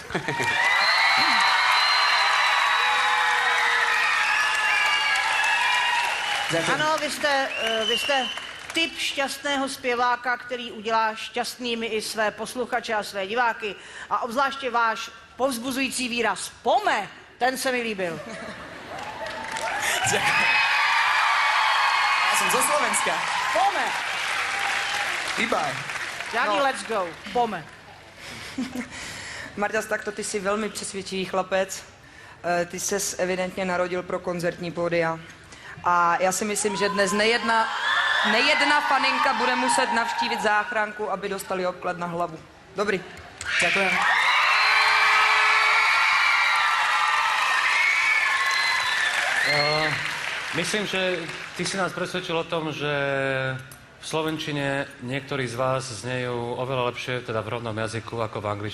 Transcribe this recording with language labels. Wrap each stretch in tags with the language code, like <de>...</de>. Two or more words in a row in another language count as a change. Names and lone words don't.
<cs>Ano, vy jste typ šťastného zpěváka, který udělá šťastnými i své posluchače a své diváky. A obzvláště váš povzbuzující výraz "pome", ten se mi líbil.</cs> <sk>Ďakujem. Ja som zo Slovenska. Pome. Ibaj.</sk> <cs>Žádný</cs> <en>let's go.</en> <cs>Pome. Marťas, takto ty si velmi přesvědčivý chlapec. Ty ses evidentně narodil pro koncertní pódia. A já si myslím, že dnes nejedna faninka bude muset navštívit záchranku, aby dostali obklad na hlavu. Dobrý.</cs> <sk>Ďakujem. Myslím, že ty si nás presvedčil o tom, že v slovenčine niektorí z vás znejú oveľa lepšie, teda v rovnom jazyku, ako v angličtine.</sk>